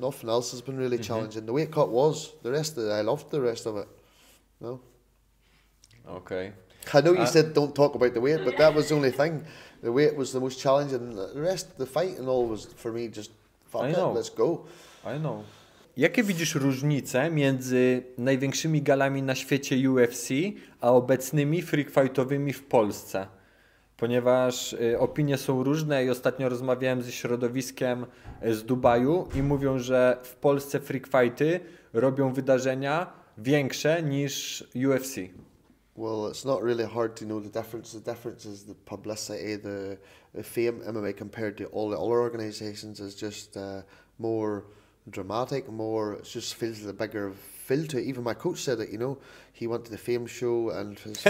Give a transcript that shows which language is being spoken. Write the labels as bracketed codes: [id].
[en] Nothing else has been really challenging. The weight cut was. The rest of it, I loved the rest of it. No? Okay. I know you said don't talk about the weight, but that was the only thing. The weight was the most challenging. The rest, the fight and all, was for me just fuck it, let's go. I know. [pl] Jakie widzisz różnice między największymi galami na świecie UFC, a obecnymi freak fightowymi w Polsce? Ponieważ opinie są różne i ostatnio rozmawiałem ze środowiskiem z Dubaju i mówią, że w Polsce freak fighty robią wydarzenia większe niż UFC. [en] Well, it's not really hard to know the difference. The difference is the publicity, the fame. MMA compared to all the other organisations is just more dramatic, more. It just feels a bigger feel to it. Even my coach said it. You know, he went to the fame show and.